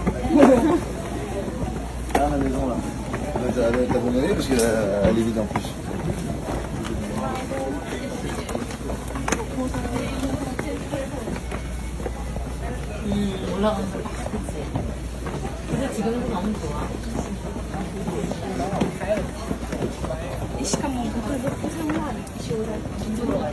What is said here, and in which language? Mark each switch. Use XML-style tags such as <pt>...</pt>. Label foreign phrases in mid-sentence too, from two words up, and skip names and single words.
<fr>À la maison là. T'as abandonné parce qu'elle est vide en plus.</fr> <ko>올라가는 거 그치? 근데 지금은 너무 좋아. 이 시간 뭐 그거 상관 시오라 진도로 가야 돼.</ko>